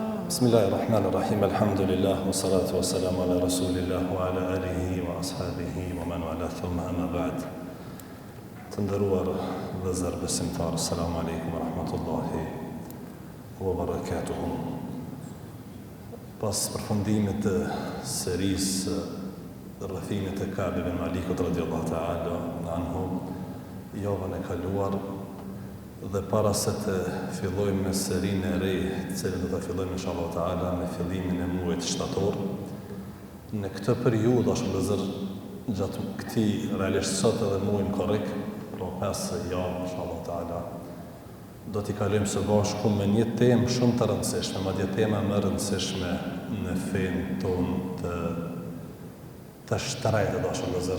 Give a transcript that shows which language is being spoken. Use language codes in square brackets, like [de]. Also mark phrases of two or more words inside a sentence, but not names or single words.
[ar] بسم الله الرحمن الرحيم الحمد لله والصلاة والسلام على رسول الله وعلى آله وأصحابه, ومن والى ثم أما بعد. [sq] Të nderuar vëllezër besimtar, [ar] السلام عليكم ورحمة الله وبركاته. [sq] Pas përfundimit të serisë rrëfimit të Ka'b ibn Malikut [ar] رضي الله تعالى عنه, [sq] javën e kaluar, dhe para se të fillojmë me serinë e re, të cilën do ta fillojmë [ar] إن شاء الله تعالى [sq] me fillimin e muajit shtator, në këtë periudhë është vëllazër gjatë këtij realisht sot edhe muajin korrik, pra 5 javë [ar] إن شاء الله تعالى, [sq] do t'i kalojmë së bashku me një temë shumë të rëndësishme, madje tema më e rëndësishme në fenë tonë të shtrenjtë dashur vëllazër.